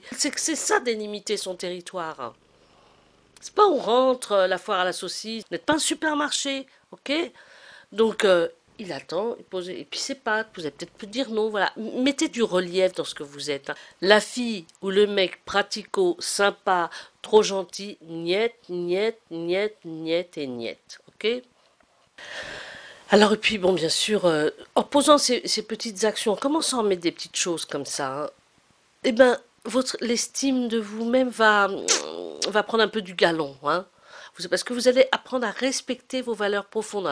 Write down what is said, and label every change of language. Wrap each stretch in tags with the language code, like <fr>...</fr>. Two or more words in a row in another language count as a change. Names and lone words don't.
<fr>C'est ça délimiter son territoire. C'est pas où on rentre la foire à la saucisse, vous n'êtes pas un supermarché, ok? Donc, il attend, il pose, et puis c'est pas, vous allez peut-être dire non, voilà. Mettez du relief dans ce que vous êtes. Hein. La fille ou le mec pratico, sympa, trop gentil,</fr> <ru>niet, niet, niet, niet et niet,</ru> <fr>ok? Alors, et puis, bon, bien sûr, en posant ces petites actions, en commençant à mettre des petites choses comme ça, hein, eh ben, l'estime de vous-même va prendre un peu du galon, hein. Parce que vous allez apprendre à respecter vos valeurs profondes.</fr>